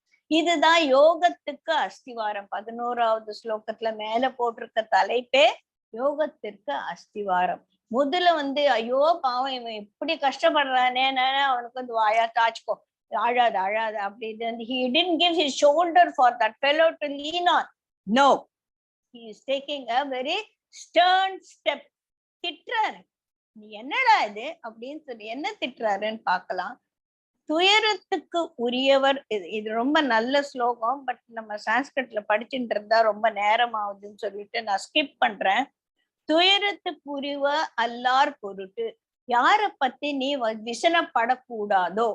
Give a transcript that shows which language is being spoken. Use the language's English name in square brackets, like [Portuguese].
[Tamil] இதுதான் யோகத்துக்கு அஸ்திவாரம். 11வது ஸ்லோகத்துல மேல போட்டிருக்க தலைப்பே யோகத்திற்கு அஸ்திவாரம். முதல்ல ஐயோ பாவம் இவன் இப்படி கஷ்டப்படுறானே, அவனுக்கு வாயா தாச்சுக்கோ, அழாத அழாத அப்படின்னு [English] he didn't give his shoulder for that fellow to lean on. No, he is taking a very stern step. [Tamil] திட்டுறாரு. நீ என்னடா இது அப்படின்னு சொல்லி என்ன திட்டுறாருன்னு பார்க்கலாம். துயரத்துக்கு உரியவர். இது ரொம்ப நல்ல ஸ்லோகம். பட் நம்ம சான்ஸ்கிரிட்ல படிச்சுட்டு இருந்தா ரொம்ப நேரம் ஆகுதுன்னு சொல்லிட்டு நான் ஸ்கிப் பண்றேன். துயரத்துக்கு உரிய அல்லார் பொருட்டு யார பத்தி நீ விசனப்படக்கூடாதோ.